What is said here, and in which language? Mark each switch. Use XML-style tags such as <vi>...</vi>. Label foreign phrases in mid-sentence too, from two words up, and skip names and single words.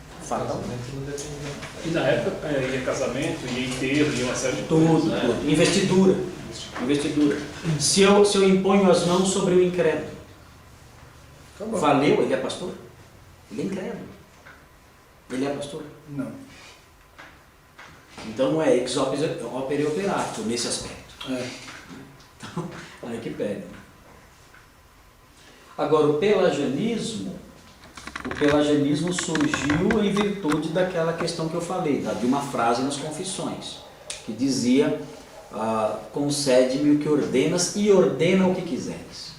<pt>E na época ia casamento, ia enterro, ia uma série de Tudo. coisas. Investidura. Se eu imponho as mãos sobre o incrédulo, valeu? Ele é pastor? Ele é incrédulo. Ele é pastor? Não. Então não é</pt> <la>ex opere operato</la> <pt>nesse aspecto. Então, aí que pega. Agora, o pelagianismo surgiu em virtude daquela questão que eu falei, de uma frase nas Confissões, que dizia, concede-me o que ordenas e ordena o que quiseres.</pt>